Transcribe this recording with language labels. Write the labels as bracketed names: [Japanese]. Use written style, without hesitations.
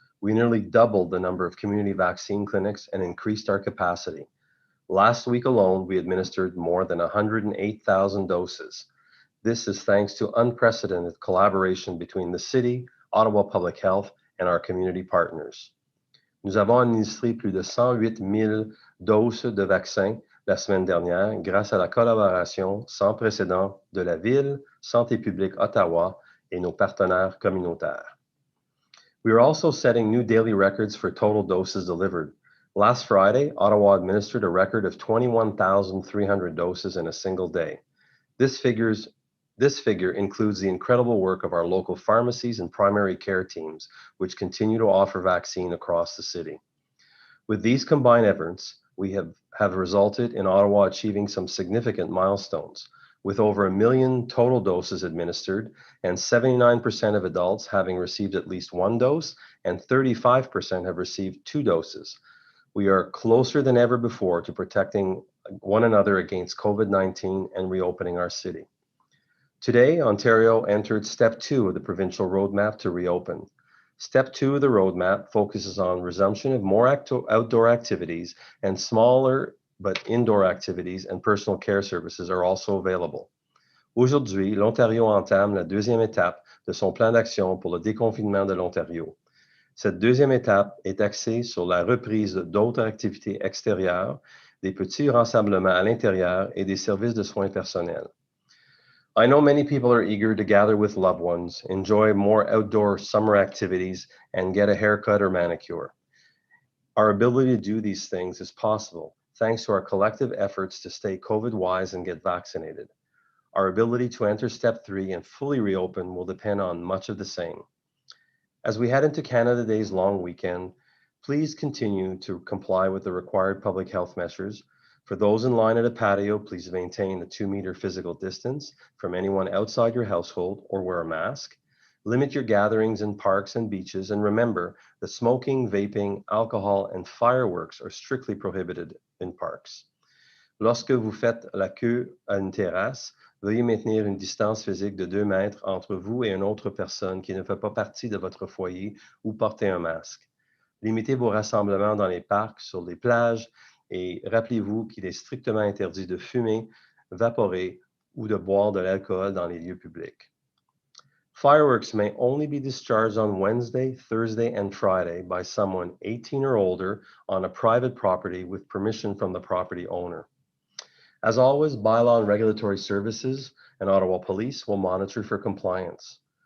[English] We nearly doubled the number of community vaccine clinics and increased our capacity. Last week alone, we administered more than 108,000 doses. This is thanks to unprecedented collaboration between the City, Ottawa Public Health, and our community partners. [French] Nous avons administré plus de 108 000 doses de vaccins la semaine dernière grâce à la collaboration sans précédent de la Ville, Santé publique Ottawa et nos partenaires communautaires. [English] We are also setting new daily records for total doses delivered. Last Friday, Ottawa administered a record of 21,300 doses in a single day. This figure includes the incredible work of our local pharmacies and primary care teams, which continue to offer vaccine across the city. With these combined efforts, we have resulted in Ottawa achieving some significant milestones, with over 1 million total doses administered and 79% of adults having received at least one dose and 35% have received 2 doses. We are closer than ever before to protecting one another against COVID-19 and reopening our city. Today, Ontario entered Step 2 of the provincial roadmap to reopen. Step 2 of the roadmap focuses on resumption of more outdoor activities, and smaller but indoor activities and personal care services are also available. [French] Aujourd'hui, l'Ontario entame la deuxième étape de son plan d'action pour le déconfinement de l'Ontario. Cette deuxième étape est axée sur la reprise d'autres activités extérieures, des petits rassemblements à l'intérieur et des services de soins personnels. [English] I know many people are eager to gather with loved ones, enjoy more outdoor summer activities, and get a haircut or manicure. Our ability to do these things is possible thanks to our collective efforts to stay COVID-wise and get vaccinated. Our ability to enter Step 3 and fully reopen will depend on much of the same. As we head into Canada Day's long weekend, please continue to comply with the required public health measures. For those in line at a patio, please maintain the 2-meter physical distance from anyone outside your household or wear a mask. Limit your gatherings in parks and beaches, and remember that smoking, vaping, alcohol, and fireworks are strictly prohibited in parks. [French] Lorsque vous faites la queue à une terrasse, veuillez maintenir une distance physique de 2 mètres entre vous et une autre personne qui ne fait pas partie de votre foyer ou portez un masque. Limitez vos rassemblements dans les parcs, sur les plages, et rappelez-vous qu'il est strictement interdit de fumer, vaporer ou de boire de l'alcool dans les lieux publics. [English] Fireworks may only be discharged on Wednesday, Thursday, and Friday by someone 18 or older on a private property with permission from the property owner. As always, bylaw and regulatory services and Ottawa Police will monitor for compliance.